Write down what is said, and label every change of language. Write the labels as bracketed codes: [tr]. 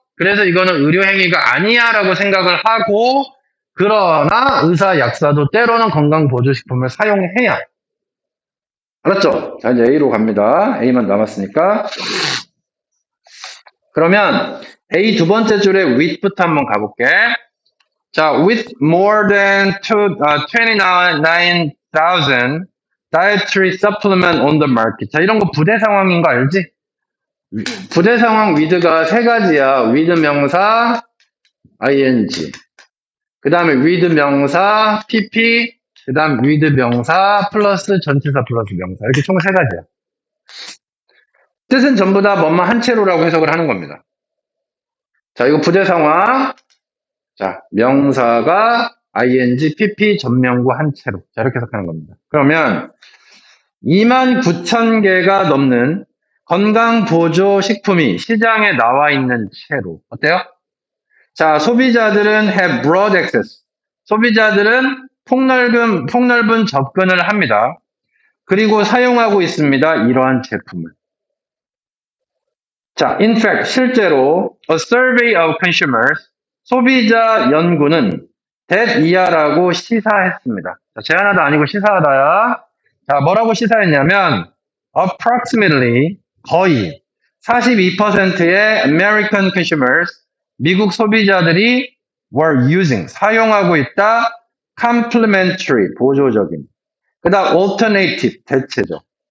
[ko] 그래서 이거는 의료행위가 아니야 라고 생각을 하고, 그러나 의사, 약사도 때로는 건강보조식품을 사용해야. 알았죠? 자, 이제 A로 갑니다. A만 남았으니까. 그러면 A 두 번째 줄에 with부터 한번 가볼게. [en] 자, with more than 29,000 dietary supplement on the market. [ko] 자, 이런 거 부대 상황인 거 알지? 부대 상황 with가 세 가지야. with 명사, ing. 그 다음에 with 명사, pp. 그 다음 with 명사, 플러스 전치사 플러스 명사. 이렇게 총 세 가지야. 뜻은 전부 다 뭐만 한 채로라고 해석을 하는 겁니다. 자, 이거 부대 상황. 자, 명사가 ing, pp, 전명구 한 채로. 자, 이렇게 해석하는 겁니다. 그러면 29,000개가 넘는 건강보조식품이 시장에 나와 있는 채로. 어때요? [en] 자, [ko] 소비자들은 [en] have broad access. [ko] 소비자들은 폭넓은 접근을 합니다. 그리고 사용하고 있습니다. 이러한 제품을. [en] 자, in fact, [ko] 실제로 [en] a survey of consumers, [ko] 소비자 연구는 [en] that [ko] 이하라고 시사했습니다. 자, 제안하다 아니고 시사하다야. 자, 뭐라고 시사했냐면 approximately, 거의 42%의 [en] American consumers, [ko] 미국 소비자들이 [en] were using, [ko] 사용하고 있다. complementary, 보조적인. 그 다음 alternative, 대체죠.